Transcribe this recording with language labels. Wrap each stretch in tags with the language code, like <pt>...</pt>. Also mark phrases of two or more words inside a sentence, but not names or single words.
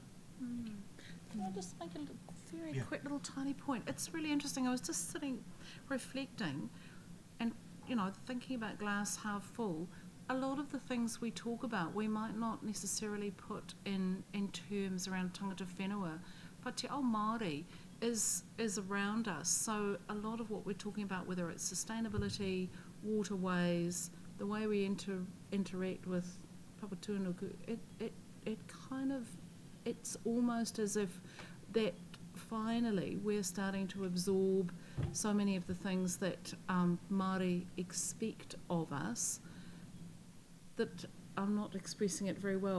<en>Can I just make a very quick little tiny point? It's really interesting. I was just sitting reflecting and, thinking about glass half full. A lot of the things we talk about we might not necessarily put in terms around</en> <mi>tangata whenua,</mi> <en>but</en> <mi>te ao Māori</mi> <en>is around us. So a lot of what we're talking about, whether it's sustainability, waterways, the way we interact with Papatūānuku, it's almost as if that finally we're starting to absorb so many of the things that Māori expect of us, that I'm not expressing it very well.</en>